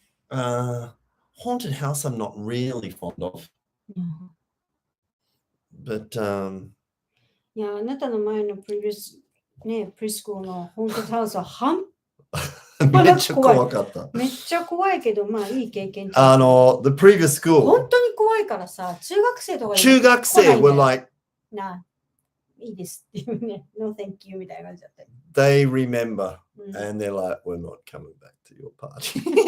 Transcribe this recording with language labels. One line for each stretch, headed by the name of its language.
English: Haunted house I'm not really fond of. But
Japanese: いや、あなたの前のプリスクールのホーンテッドハウスはめっちゃ怖かった。めっちゃ怖いけど、まあいい経験。
English: the previous school.
Japanese: 本当に怖いからさ、中学生とか
English: 中学生 were like,
Japanese: いいですっていうね、
English: no thank you
Japanese: みたいな感じだった。
English: They remember, and they're like, we're not coming back to your party.